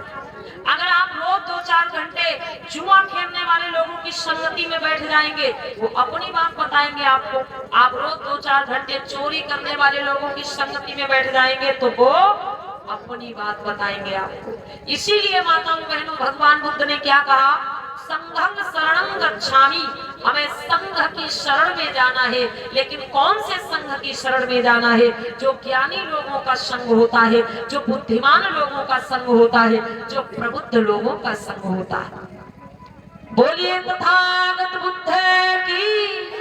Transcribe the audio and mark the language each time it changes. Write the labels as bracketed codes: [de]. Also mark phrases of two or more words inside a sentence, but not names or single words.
[hi] अगर आप रोज 2-4 घंटे जुआ खेलने वाले लोगों की संगति में बैठ जाएंगे, वो अपनी बात बताएंगे आपको। आप रोज 2-4 घंटे चोरी करने वाले लोगों की संगति में बैठ जाएंगे, तो वो अपनी बात बताएंगे आपको। इसीलिए माताओं बहनों, भगवान बुद्ध ने क्या कहा? [sa] संघं शरणं गच्छामि, [hi] हमें संघ की शरण में जाना है। लेकिन कौन से संघ की शरण में जाना है? जो ज्ञानी लोगों का संग होता है, जो बुद्धिमान लोगों का संग होता है, जो प्रबुद्ध लोगों का संग होता है। बोलिए तथागत बुद्ध की।